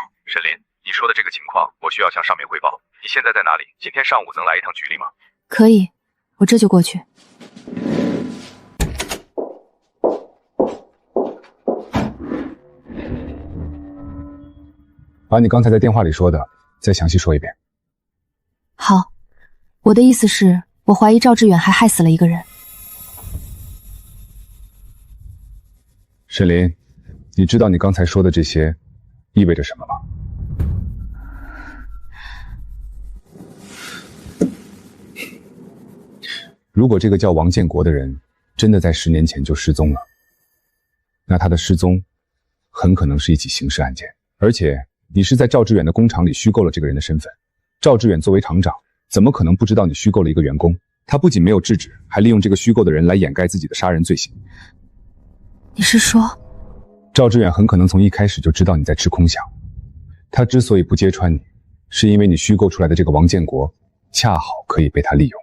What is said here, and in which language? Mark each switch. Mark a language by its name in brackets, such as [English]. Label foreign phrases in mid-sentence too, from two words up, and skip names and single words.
[Chinese] 沈林，你說的這個情況，我需要向上面匯報。你現在在哪裡？今天上午能來一趟局裡嗎？可以，我這就過去。把你剛才在電話裡說的再詳細說一遍。好，我的意思是，我懷疑趙志遠還害死了一個人。沈林，你知道你剛才說的這些意味着什麼嗎？如果這個叫王建國的人真的在10年前就失蹤了，那他的失蹤很可能是一起刑事案件，而且你是在趙志遠的工廠裡虛構了這個人的身份。趙志遠作為廠長，怎麼可能不知道你虛構了一個員工？他不僅沒有制止，還利用這個虛構的人來掩蓋自己的殺人罪行。你是說，趙志遠很可能從一開始就知道你在吃空饗。他之所以不揭穿你，是因為你虛構出來的這個王建國恰好可以被他利用。